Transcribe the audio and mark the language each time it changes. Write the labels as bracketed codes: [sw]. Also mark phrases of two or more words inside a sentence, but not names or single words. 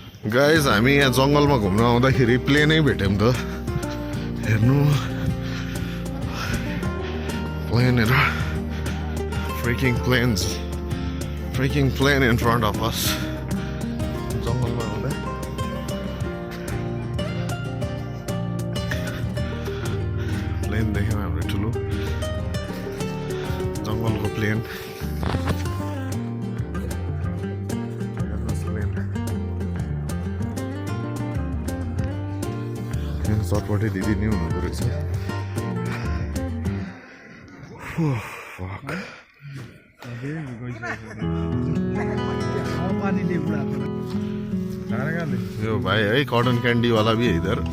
[ne] गाइज हामी यहाँ जङ्गलमा घुम्न आउँदाखेरि प्लेनै भेट्यौँ त हेर्नु प्लेनहरू [en] freaking plane in front of us [ne] जङ्गलमा आउँदा प्लेन देख्यौँ हाम्रो ठुलो जङ्गलको प्लेन चटपटे दिदी नै हुनुहुँदो रहेछ [hi] यो भाई है [en] cotton candy [hi] वाला भी है इधर